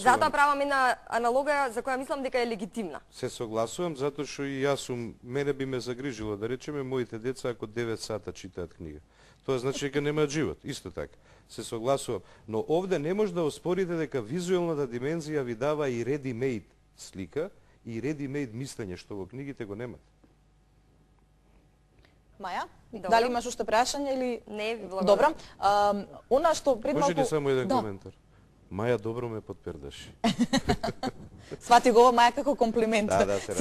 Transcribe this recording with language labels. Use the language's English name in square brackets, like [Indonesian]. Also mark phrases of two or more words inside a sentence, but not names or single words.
[Macedonian] Затоа правам една аналогија за која мислам дека е легитимна. Се согласувам, затоа што и јас мене би ме загрижило, да речеме, моите деца ако 9 сата читаат книга. Тоа значи дека немаат живот, исто така. Се согласувам, но овде не може да оспорите дека визуелната димензија ви дава и ready-made слика и ready-made мислење, што во книгите го немат. Маја, Добро. дали имаш уште прашање или... Не, ви благодарам. Добро. Она што пред малку... Може ли само еден Да. коментар? Маја добро ме подпердаше. Свати го ова Маја како комплимент. Да, се